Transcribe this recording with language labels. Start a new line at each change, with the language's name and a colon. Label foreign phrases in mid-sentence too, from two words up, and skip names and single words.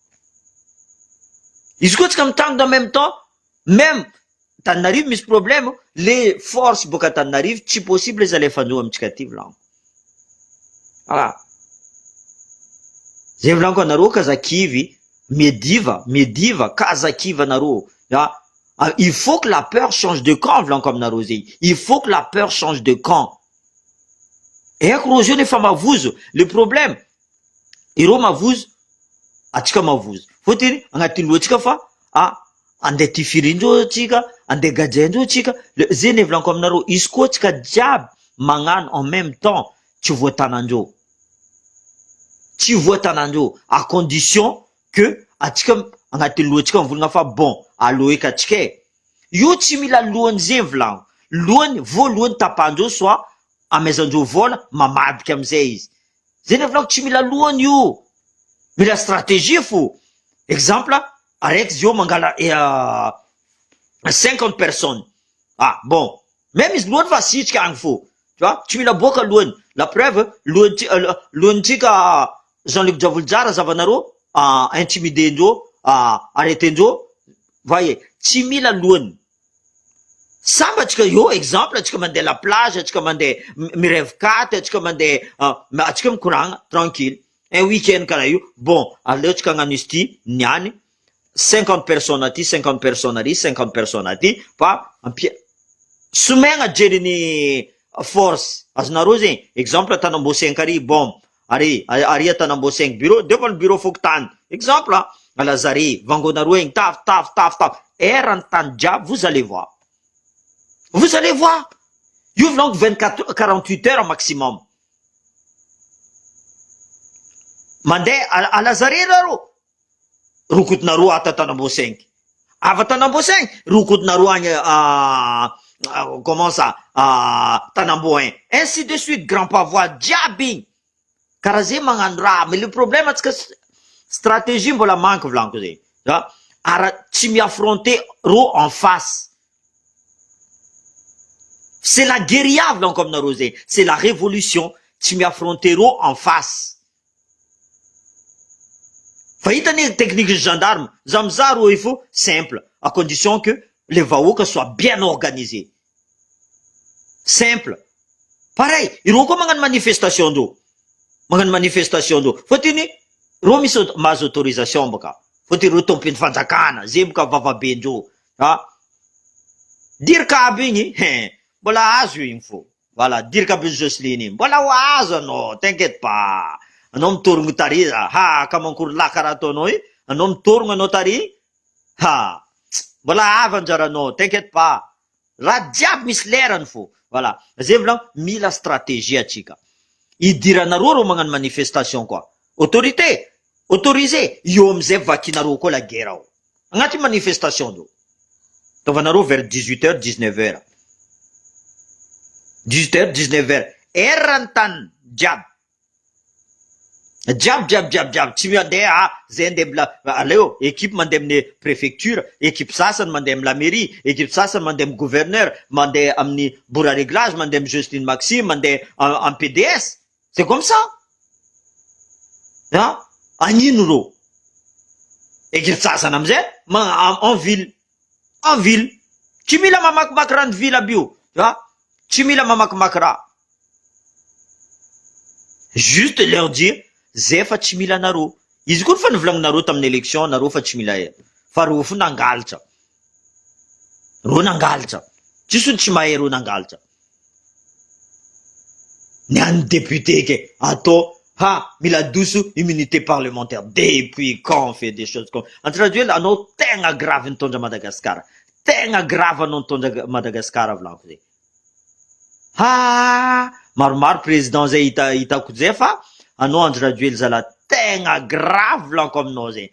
Malagasy: izy koa tsika mitrangana
French: en même temps
Malagasy: même Tananarivo misy problème
French: les forces
Malagasy: boka Tananarivo tsy possible izy alefanjo amitsika ty volaniko voilà zay volaniko anareo Kazakivy Mediva Kazakivy anareo
French: il faut que la peur change de camp
Malagasy: volaniko aminareo zegny
French: il faut que la peur change de camp
Malagasy: haiko rô zio nefa mavozo
French: le problème
Malagasy: ireo mavozo atsika mavozo fôtiny agnatin'ny loatsika fa andeha tifirindreo tsika andeha gajaindreo tsika zay ne volaniko aminareo izy koa tsika jiaby magnano
French: en même temps
Malagasy: tsy voatanandreo
French: à condition que
Malagasy: atsika agnatin'ny loatsika mivolagna fa bon aloeka atsika io tsy mila lohany zegny volaniko lohany voalohany tapandreo soit amaizandreo vola mamadika amizay izy zay ne volaniko tsy mila lohany io mila stratégie fo exemple araiky zio mangala
French: 50 personnes
Malagasy: bon même izy lohany fa asitrika agny fo
French: tu vois
Malagasy: tsy mila boaka lohany
French: la preuve
Malagasy: lohanytsika Jean-Luc Diavolojara zavanareo intimidendreo arretendreo voyez tsy mila lohany samba atsika io exemple atsika mandeha
French: la plage
Malagasy: atsika mandeha mirevkaty atsika mandeha atsika mikoragna tranquille
French: un week-end
Malagasy: karaha io bon aleo tsika hagnano izy ty niany
French: 50 personnes
Malagasy: aty
French: 50 personnes
Malagasy: ary
French: 50 personnes
Malagasy: aty fa somegna jeriny force azonareo zegny exemple Tanambosengny ary bon ary Tanambo 5 bureau defa
French: le bureau
Malagasy: fokotany exemple Alazare vangonareo egny taf erany tany jiaby
French: vous allez
Malagasy: voir io volaniko
French: 48 heures maximum
Malagasy: mandeha Alazare rareo rokotinareo ata Tanambo 5 ava Tanambo 5 rokotinareo agny
French: comment ça
Malagasy: Tanambo 1
French: ainsi de suite grand pavois
Malagasy: jiaby igny karaha zay magnano raha mais
French: le problème
Malagasy: atsika stratégie mbola manque volaniko zegny ara tsy miaffronter ro
French: en face c'est la guérilla
Malagasy: volaniko aminareo zegny
French: c'est la révolution
Malagasy: tsy miaffronter ro
French: en face
Malagasy: fa hitany
French: technique gendarme
Malagasy: zamza ro
French: il faut simple à condition que les vahoaka soient bien organisés simple pareil
Malagasy: ireo koa magnano manifestation ndreo fôtiny ro misy mahazo autorisation boka fôtiny ro tompiny fanjakana zay boka vavabendreo dirika aby igny mbola azo io igny fo voilà dirika aby Jocelyne igny mbola ho azo anao
French: t'inquiète pas
Malagasy: anao mitorogno tary ka mankory laha karaha ataonao i anao mitorogno anao tary mbola avy anjaranao
French: t'inquiète pas
Malagasy: raha jiaby misy lerany fo voilà zay volaniko mila stratégie atsika idiranareo ro magnano manifestation koa autorité autorisé io amizay vakinareo koa
French: la guerre
Malagasy: ao agnaty manifestation ndreo taovanareo
French: vers 18h 19h
Malagasy: 19h erany tany jiaby tsy mandeha zay andeha aleo équipe mandeha amin'ny préfecture équipe sasany mandeha amin'ny la mairie équipe sasany mandeha amin'ny gouverneur mandeha amin'ny bourg réglage mandeha amin'ny Justine Maxime mandeha en PDS
French: c'est comme ça
Malagasy: agnino ro équipe sasany amizay
French: en ville
Malagasy: tsy mila mamakimaky rano ville aby io tsy mila mamakimaky raha
French: juste leur dire
Malagasy: zay fa tsy mila nareo izy koa fa nivolagninareo tamin'ny élection nareo fa tsy mila fa ro fo nangalatra tsisy ony tsy mahay ro nangalatra ny an'ny député ke atao mila dusu
French: immunité parlementaire. Depuis quand on fait des choses comme... En traduit,
Malagasy: anao tegna grave nitondra Madagascar. Tegna grave anao nitondra Madagascar volako zay. Maromaro président zay hitako zay fa anao Andry Rajoely zala tegna grave volako aminao zay.